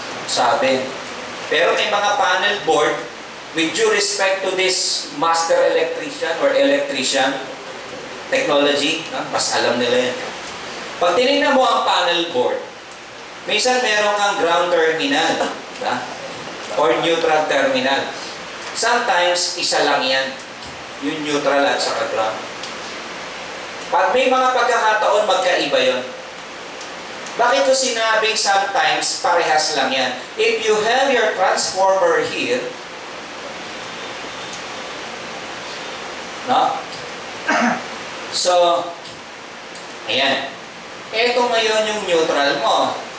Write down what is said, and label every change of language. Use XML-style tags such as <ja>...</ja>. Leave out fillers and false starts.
<tl>Sabi. Pero may mga panel board,</tl> <en>with due respect to this master electrician or electrician technology,</en> <tl>mas alam nila yan. Pag tinignan mo ang panel board, minsan meron kang ground terminal, or neutral terminal. Sometimes, isa lang yan, yung neutral at saka ground. Pag may mga pagkakataon, magkaiba yon. Bakit ko sinabing sometimes parehas lang yan?</tl> <en>If you have your transformer here, no?</en> <tl>So, ayan. Ito ngayon yung neutral mo.</tl>